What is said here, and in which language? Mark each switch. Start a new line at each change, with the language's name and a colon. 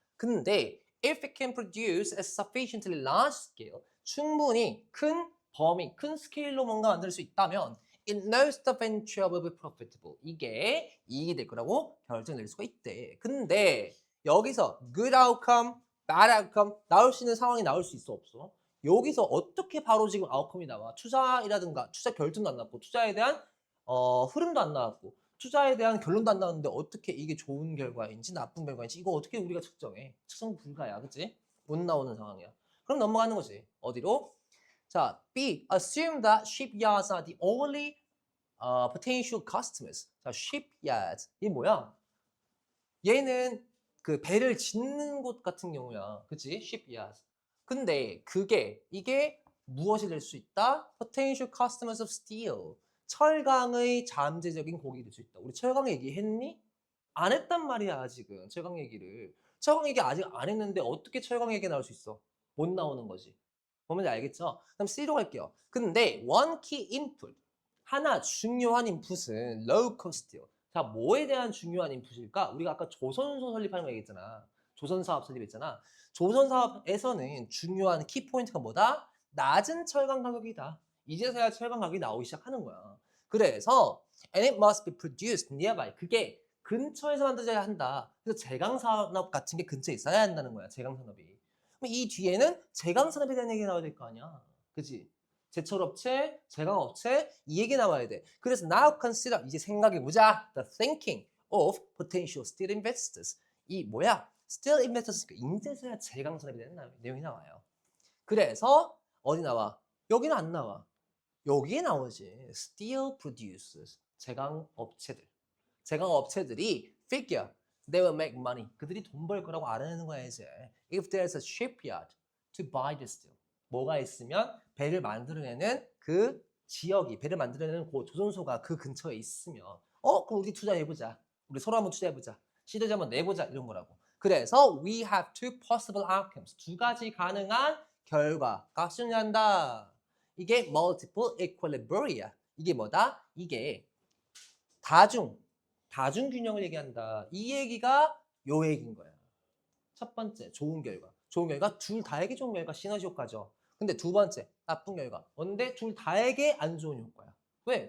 English: 근데 if it can produce a sufficiently large scale,
Korean: 충분히 큰 범위, 큰 스케일로 뭔가 만들 수 있다면
English: it knows the venture will be profitable.
Korean: 이게 이익이 될 거라고 결정 내릴 수가 있대. 근데 여기서
English: good outcome, bad outcome
Korean: 나올 수 있는 상황이 나올 수 있어 없어? 여기서 어떻게 바로 지금 아웃컴이 나와? 투자이라든가 투자 결정도 안 났고 투자에 대한 흐름도 안 나왔고 투자에 대한 결론도 안 나왔는데 어떻게 이게 좋은 결과인지 나쁜 결과인지 이거 어떻게 우리가 측정해? 측정 불가야, 그치? 못 나오는 상황이야. 그럼 넘어가는 거지. 어디로? 자, B.
English: Assume that shipyards are the only potential customers.
Korean: 자, shipyards. 이게 뭐야? 얘는 그 배를 짓는 곳 같은 경우야. 그치? shipyards. 근데 이게 무엇이 될 수 있다?
English: Potential customers of steel.
Korean: 철강의 잠재적인 고객이 될 수 있다. 우리 철강 얘기했니? 안 했단 말이야, 아직은. 철강 얘기를. 철강 얘기 아직 안 했는데 어떻게 철강 얘기 나올 수 있어? 못 나오는 거지. 보면 알겠죠? 그럼 C로 갈게요.
English: 근데 one key input.
Korean: 하나 중요한 인풋은 low cost요. 자, 뭐에 대한 중요한 인풋일까? 우리가 아까 조선소 설립하는 거 얘기했잖아. 조선사업 설립했잖아. 조선사업에서는 중요한 키포인트가 뭐다? 낮은 철강 가격이다. 이제서야 철강 가격이 나오기 시작하는 거야.
English: 그래서 and it must be produced nearby.
Korean: 그게 근처에서 만들어야 한다. 그래서 제강산업 같은 게 근처에 있어야 한다는 거야. 제강산업이. 그럼 이 뒤에는 제강산업에 대한 얘기가 나와야 될 거 아니야. 그치? 제철업체, 제강업체 이 얘기 나와야 돼. 그래서
English: now consider
Korean: 이제 생각해보자.
English: The thinking of potential steel investors.
Korean: 이 뭐야? steel investors 인제서야 제강산업에 대한 내용이 나와요. 그래서 어디 나와? 여기는 안 나와. 여기에 나오지. steel producers. 제강업체들. 제강업체들이
English: figure they will make money.
Korean: 그들이 돈 벌 거라고 알아내는 거야 이제.
English: If there's a shipyard to buy the steel.
Korean: 뭐가 있으면 배를 만들어내는 그 지역이 배를 만들어내는 그 조선소가 그 근처에 있으면 그럼 우리 투자해보자. 우리 서로 한번 투자해보자. 시도지 한번 내보자 이런 거라고.
English: 그래서 we have two possible outcomes.
Korean: 두 가지 가능한 결과가 수행한다. 이게 multiple equilibria. 이게 뭐다? 이게 다중균형을 얘기한다. 이 얘기가 요 얘기인 거야. 첫 번째, 좋은 결과. 좋은 결과, 둘 다에게 좋은 결과, 시너지 효과죠. 근데 두 번째, 나쁜 결과. 뭔데? 둘 다에게 안 좋은 효과야. 왜?